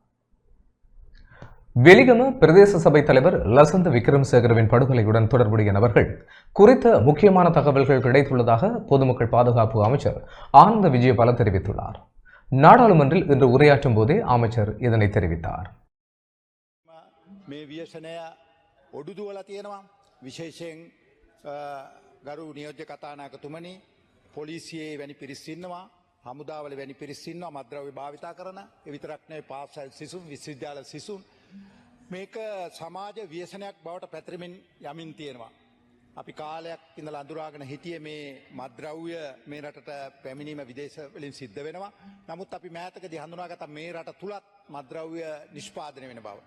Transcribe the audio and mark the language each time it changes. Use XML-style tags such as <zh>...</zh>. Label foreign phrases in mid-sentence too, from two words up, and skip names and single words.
<ta>வெலிகம பிரதேச சபை தலைவர் லசந்த விக்ரமசேகரவின் படுகொலையுடன் தொடர்புடைய நபர்கள் குறித்த முக்கியமான தகவல்கள் கிடைத்துள்ளதாக பொதுமக்கள் பாதுகாப்பு அமைச்சர் ஆனந்த விஜயபால தெரிவித்துள்ளார். நாடாளுமன்றில் இன்று உரையாற்றும் போதே அமைச்சர் இதனை தெரிவித்தார்.</ta> <si>ගරු නියෝජ්‍ය කතානායකතුමනි පොලිසියේ වැනි පිරිස් ඉන්නවා හමුදාවල වැනි පිරිස් ඉන්නවා මද්ද්‍රව්‍ය භාවිතා කරන ඒ විතරක් නෙවෙයි පාසල් සිසුන් විශ්වවිද්‍යාල සිසුන් මේක සමාජ ව්‍යසනයක් බවට පැතිරෙමින් යමින් තියෙනවා අපි කාලයක් ඉඳලා අඳුරාගෙන හිටියේ මේ මද්ද්‍රව්‍ය මේ රටට පැමිණීම විදේශ වලින් සිද්ධ වෙනවා නමුත් අපි මෑතකදී හඳුනාගත්ත මේ රට තුලත් මද්ද්‍රව්‍ය නිෂ්පාදනය වෙන බව.</si>